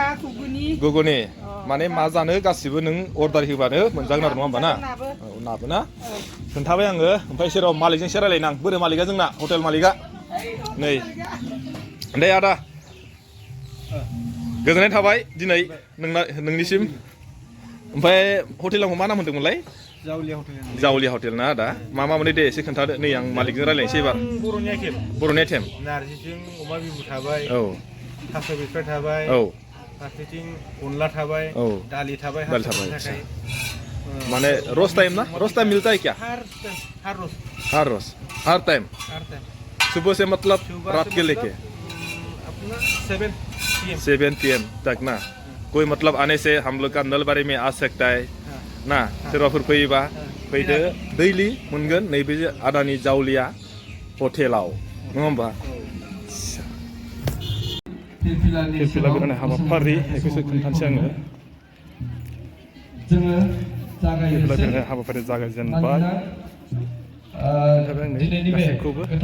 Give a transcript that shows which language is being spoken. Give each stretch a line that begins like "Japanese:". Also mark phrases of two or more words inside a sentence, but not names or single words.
Bodo: गुगुनि माने मा जानो गासिबो नों अर्डार होबानो मोनजागोन आरो नङा होमबा ना नाबो ना खोन्थाबाय आङो ओमफ्राय सेराव मालिकजों एसे रायलायनां बोरै मालिकआ जोंना हटेल मालिकआ नै दे आदा गोजोननाय थाबाय दिनै नोंनिसिम ओमफ्राय हटेलाव मा नाम होनदोंमोनलाय जावलिया हटेल ना आदा मा मोनो दे एसे खोन्थादो नै आं मालिकजों रायलायनोसै एबार बर'नि आइटेम नारजिजों अमा बिबु थाबाय औ थास' बिथ'रि थाबाय औ फारसेथिं अनला थाबाय औ दालि थाबाय
Hindi: माने रोज टाइम मिलता है क्या हर टाइम सुबह से मतलब रात के लेके अपना 7 PM तक ना कोई मतलब आने से हम लोग का नलबारी में आ सकता है ना
Bodo: सोरबाफोर फैयोबा फैदो दैलि मोनगोन नैबे आदानि जावलिया हटेलाव नङा होमबा फिरफिला बेरायनाय हाबाफारि बेखौसो खोन्थानोसै आङो फिरफिला बेरायनाय हाबाफारि जागायजेनबाय गासैखौबो